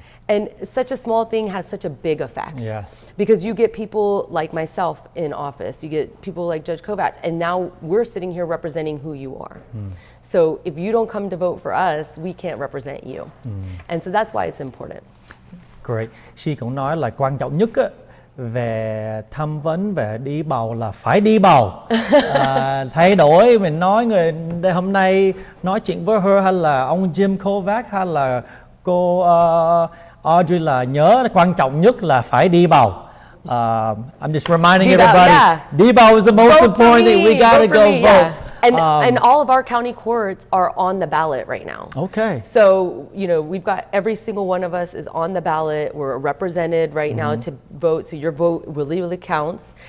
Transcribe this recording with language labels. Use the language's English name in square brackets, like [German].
[English] And such a small thing has such a big effect. Yes. Because you get people like myself in office, you get people like Judge Kovac, and now we're sitting here representing who you are. So if you don't come to vote for us, we can't represent you. And so that's why it's important. Great. She [Vietnamese] cũng nói là quan trọng nhất á, về tham vấn, về đi bầu là phải đi bầu. Thay đổi mình nói hôm nay nói chuyện với [English] her [Vietnamese] hay là ông Jim Kovac hay là cô Audrey là nhớ quan trọng nhất là phải đi bầu. [English] I'm just reminding everybody, [Vietnamese] đi bầu [English] is the most important thing. We gotta go vote. And all of our county courts are on the ballot right now. Okay. So, you know, we've got every single one of us is on the ballot. We're represented right now to vote. So your vote really counts.